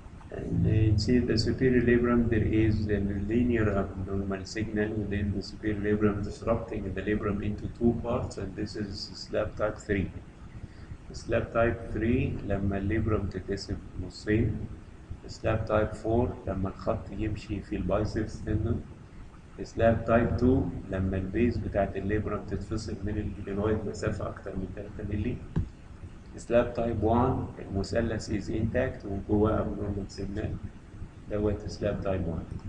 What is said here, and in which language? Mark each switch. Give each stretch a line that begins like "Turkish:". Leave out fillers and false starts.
English: And you see the superior labrum, there is a linear abnormal signal within the superior labrum disrupting the labrum into two parts, and this is slab type 3.
Arabic: slab type 3 لما الليبرم تتقسم نصين. slab type 4 لما الخط يمشي في البايسبس تندون. slab type 2 لما البيز بتاعت الليبرم تتفصل من الجلويد مسافة أكتر من 3 مللي.
English: slab type 1
Arabic: المثلث
English: is intact
Arabic: وجواه
English: abnormal signal
Arabic: دوت
English: slab type 1.